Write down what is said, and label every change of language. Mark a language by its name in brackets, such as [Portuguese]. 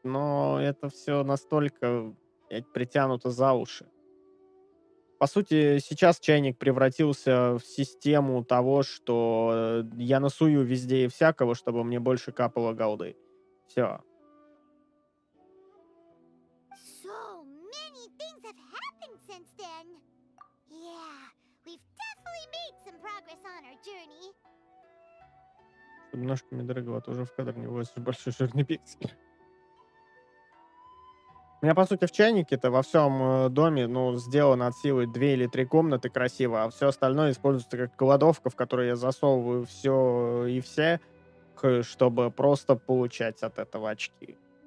[Russian] Но это все настолько притянуто за уши. По сути, сейчас чайник превратился в систему того, что я насую везде и всякого, чтобы мне больше капало голды. Все. [English] So many things have happened since then. Yeah, we've definitely made some progress on our journey. [Russian] Чтобы ножками дорогого тоже в кадр не возишь большой жирный пиксель. У меня, по сути, в чайнике-то во всем доме, ну, сделано от силы 2 или 3 комнаты красиво, а все остальное используется как кладовка, в которую я засовываю все и всех, чтобы просто получать от этого очки.